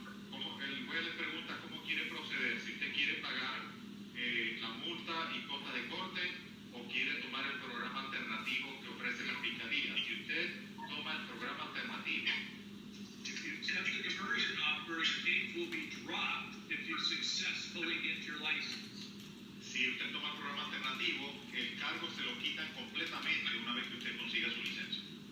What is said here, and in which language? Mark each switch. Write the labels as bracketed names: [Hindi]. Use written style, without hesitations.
[Spanish] Como el juez le pregunta cómo quiere proceder, si usted quiere pagar la multa y costa de corte o quiere tomar el programa alternativo que ofrece la fiscalía. Si usted toma el programa alternativo, [English] if you accept the diversion offer, the case will be dropped if you successfully get your license. [Spanish] si usted toma el programa alternativo, el cargo se lo quitan completamente una vez que usted consiga su licencia.